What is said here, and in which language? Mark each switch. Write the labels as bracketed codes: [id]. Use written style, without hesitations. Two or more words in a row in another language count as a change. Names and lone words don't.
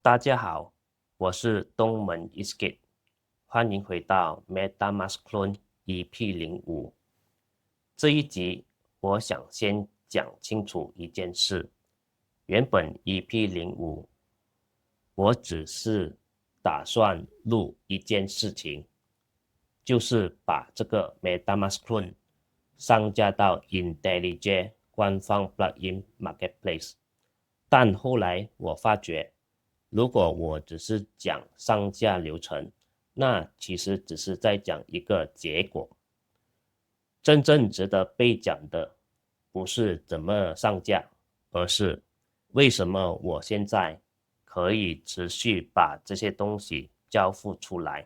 [zh] 大家好，我是東門 Escape， 歡迎回到 MetaMask Clone EP05。這一集我想先講清楚一件事，原本 EP05 我只是打算錄一件事情，就是把這個 MetaMask Clone 上架到 IntelliJ 官方 Plugin Marketplace，但後來我發覺如果我只是講上架流程，那其實只是在講一個結果。真正值得被講的不是怎麼上架，而是為什麼我現在可以持續把這些東西交付出來。